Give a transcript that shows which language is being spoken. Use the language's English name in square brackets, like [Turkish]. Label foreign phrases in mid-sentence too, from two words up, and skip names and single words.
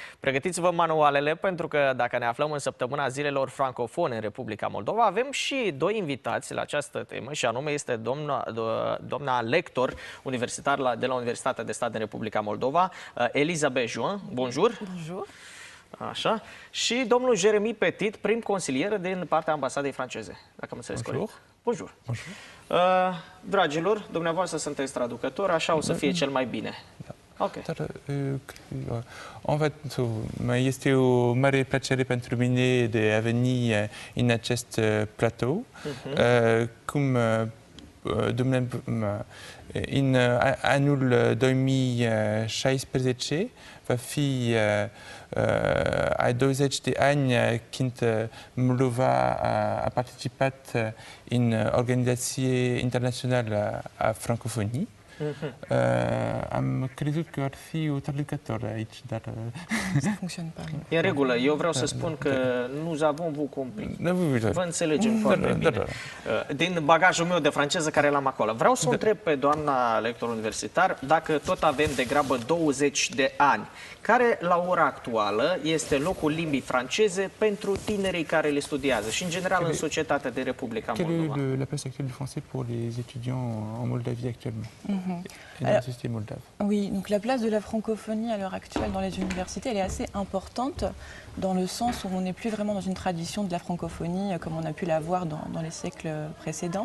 [Romanian] Pregătiți-vă manualele, pentru că dacă ne aflăm în săptămâna zilelor francofone în Republica Moldova, avem și doi invitați la această temă, și anume este doamna lector universitar de la Universitatea de Stat din Republica Moldova, Elisabeth Juin. Bonjour! Bonjour! Așa. Și domnul Jeremy Petit, prim consilier din partea ambasadei franceze, dacă am înțeles corect. [French] Bonjour! Bonjour! [Romanian] Dragilor, dumneavoastră sunteți traducători, așa o să fie cel mai bine. Okay. Dar, [French] en fait, [Romanian] este o mare plăcere pentru mine de a veni în acest platou. Cum în anul 2016 va fi a 20 de ani când Moldova a participat în Organizație Internațională a Francofoniei. Am crezut că ar fi o traducător aici, dar... E în regulă. Eu vreau să spun că [French] nous avons vous compris. [Romanian] Vă înțelegem foarte bine. Din bagajul meu de franceză care l-am acolo. Vreau să o întreb pe doamna lector universitar dacă tot avem degrabă 20 de ani. Care, la ora actuală, este locul limbii franceze pentru tinerii care le studiază și, în general, în societatea de Republica Moldova? [French] Quelle est la place actuelle du français pour les étudiants en Moldavie actuellement? Et dans la société moldave? Oui, donc la place de la francophonie à l'heure actuelle dans les universités, elle est assez importante dans le sens où on n'est plus vraiment dans une tradition de la francophonie comme on a pu la voir dans les siècles précédents.